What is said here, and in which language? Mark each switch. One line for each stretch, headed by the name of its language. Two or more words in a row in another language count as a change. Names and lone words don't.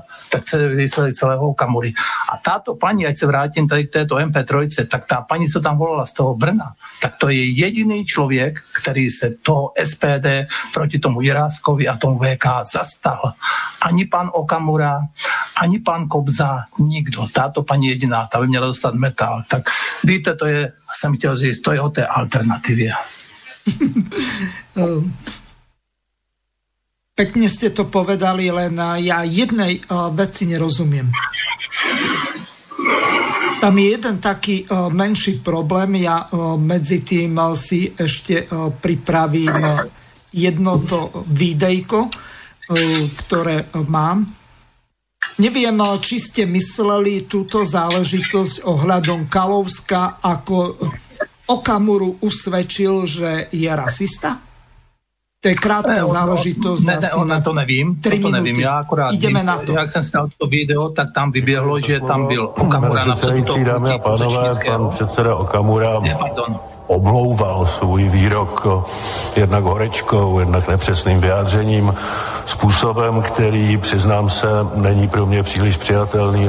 Czech: Tak to je výsledek celého Okamury. A táto paní, ať se vrátím tady k této MP3, tak ta paní, co tam volala z toho Brna, tak to je jediný člověk, který se toho SPD proti tomu Jiráskovi a tomu VK zastal. Ani pan Okamura, ani pan Kobza, nikdo. Táto paní jediná, ta by měla dostat metal. Tak víte, to je, jsem chtěl říct, to je o té alternativě.
Slovak: Pekne ste to povedali, len ja jednej veci nerozumiem. Tam je jeden taký menší problém, ja medzi tým si ešte pripravím jedno to videjko, ktoré mám. Neviem, či ste mysleli túto záležitosť ohľadom Kalouska, ako Okamuru usvedčil, že je rasista?
Czech: To je krátká záležitosť. To nevím. To nevím. Já akorát
Slovak: ideme na to.
Czech: Jak jsem si dal to video, tak tam vyběhlo, že tam byl Okamura na předu. Dámy a pánové, pan předseda Okamura omlouval svůj výrok jednak horečkou, jednak nepřesným vyjádřením, způsobem, který, přiznám se, není pro mě příliš přijatelný.